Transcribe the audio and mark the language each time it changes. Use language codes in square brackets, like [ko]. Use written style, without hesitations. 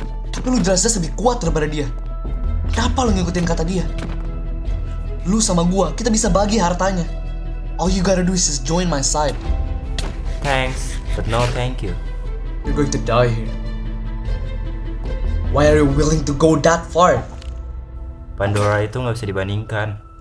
[id] Tapi lu jelas-jelas lebih kuat daripada dia. Kenapa lu ngikutin kata dia? Lu sama gua, kita bisa bagi hartanya. [en] All you gotta do is just join my side. Thanks, but no thank you. You're going to die here. Why are you willing to go that far? [id] Pandora itu gak bisa dibandingkan.